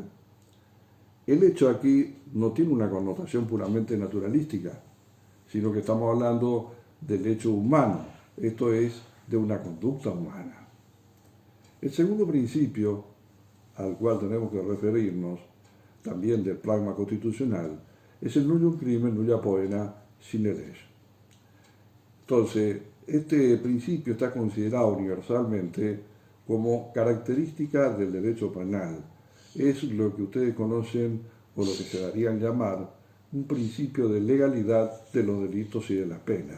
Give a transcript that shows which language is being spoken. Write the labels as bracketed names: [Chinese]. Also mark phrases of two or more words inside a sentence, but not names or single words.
[Spanish] El hecho aquí no tiene una connotación puramente naturalística, sino que estamos hablando del hecho humano, esto es, de una conducta humana. El segundo principio al cual tenemos que referirnos, también del pragma constitucional, es el [Latin] nullum crimen nulla poena sine res. [Spanish] Entonces, este principio está considerado universalmente como característica del derecho penal. Es lo que ustedes conocen o lo que se darían llamar un principio de legalidad de los delitos y de las penas.